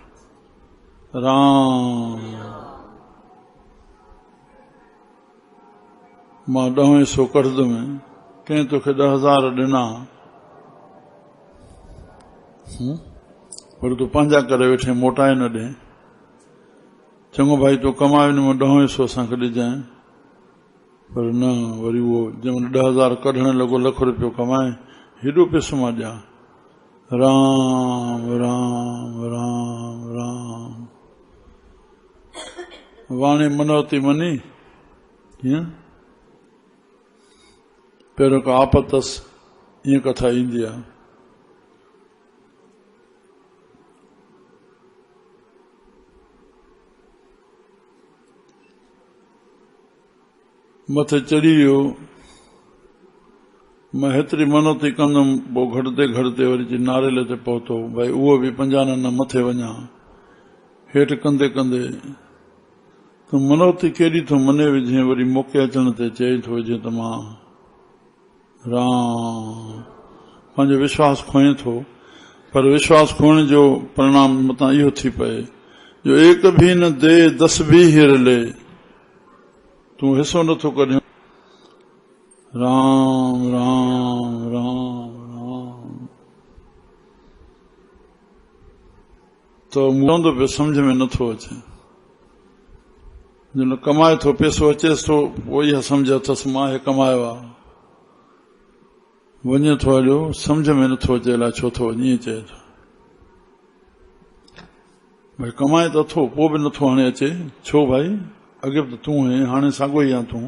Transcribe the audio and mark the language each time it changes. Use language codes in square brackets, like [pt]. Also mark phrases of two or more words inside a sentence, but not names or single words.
[sd] राम मां 10 हिसो कढंदुमि, कंहिं तोखे 10,000 ॾिना पर तूं पंहिंजा करे वेठे, मोटाए न ॾे। चङो भाई तूं कमाए हिन में 10 हिसो असांखे ॾिजांइ, पर न वरी उहो जंहिंमहिल 10,000 कढण लॻो, ₹1,00,000 कमाए, हेॾो पैसो मां ॾियां। राम राम राम राम वाणी मनोती मनी कीअं पहिरियों का आपत अथसि, ईअं कथा ईंदी आहे। मथे चढ़ी वियो, मां हेतिरी मनोती कंदुमि, पोइ घटते घटते वरी नारेल ते पहुतो, भई उहो बि 50 न मथे वञा। हेठि कंदे कंदे तूं मनोती केॾी थो मने विझे, वरी मौके अचण ते चई थो विझे त मां राम पंहिंजो विश्वास खोए थो। पर विश्वास खोइण जो परिणाम मतां इहो थी पए जो [pa] ਏਕ ਭੀ ਨ ਦੇ 10 ਭੀ ਹਿਰ ਲੇ, [sd] तूं हिसो नथो कढे। राम राम राम राम तो चवंदो पियो सम्झ में नथो अचे। जिन कमाए थो पैसो अचेसि थो, पोइ इहा सम्झ अथसि मां हे कमायो आहे, वञे थो हलियो, सम्झ में नथो अचे अलाए छो थो वञे, ईअं चए थो। भई कमाए त अथो, पोइ बि नथो हाणे अचे, छो भाई अॻे बि त तूं है, हाणे साॻियो ई आहे तूं।